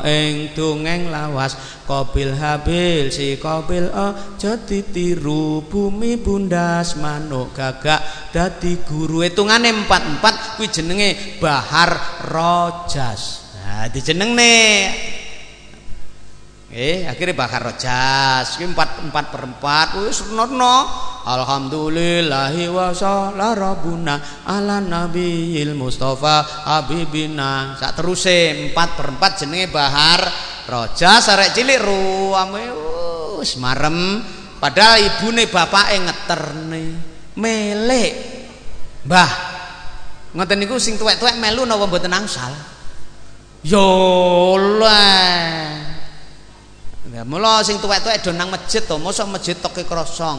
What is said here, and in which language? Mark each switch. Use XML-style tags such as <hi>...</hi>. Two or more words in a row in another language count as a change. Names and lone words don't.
<jv>ing dongeng lawas Qabil Habil si Qabil aja ditiru bumi bundas manuk gagak dadi guru hitungane 4 kuwi jenenge Bahar Rojas dijenengne akhirnya Bahar Rojas kuwi 4/4 wis nono</jv> <ar>الحمد لله وصلى الله على النبي المصطفى حبيبنا</ar> <jv>sak teruse 4/4 jenenge Bahar Rojas arek cilik ruame wis marem padahal ibune bapake ngeterne melek Mbah ngoten niku sing tuwek-tuwek melu napa mboten angsal yo lah mula sing tuwek-tuwek do nang masjid to mosok masjid toke krosong</jv>